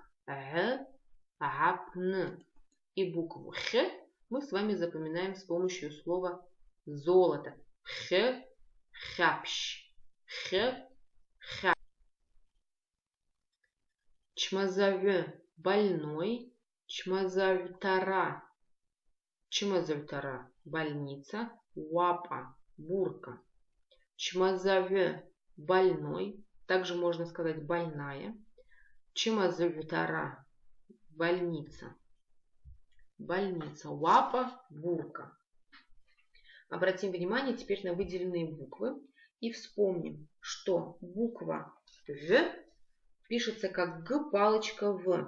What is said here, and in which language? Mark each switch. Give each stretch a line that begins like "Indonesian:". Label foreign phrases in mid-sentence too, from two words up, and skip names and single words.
Abaza: Г, гапн.
Russian: И букву Х мы с вами запоминаем с помощью слова золото.
Abaza: Х, хапщ. Х, ха. Чмазаве больной. Чмазавтара. Чмазавтара больница. Уапа бурка. Чмазаве больной.
Russian: Также можно сказать больная.
Abaza: Чмазавтара больница.
Russian: Больница. Уапа бурка. Обратим внимание теперь на выделенные буквы и вспомним, что буква В пишется как Г палочка В.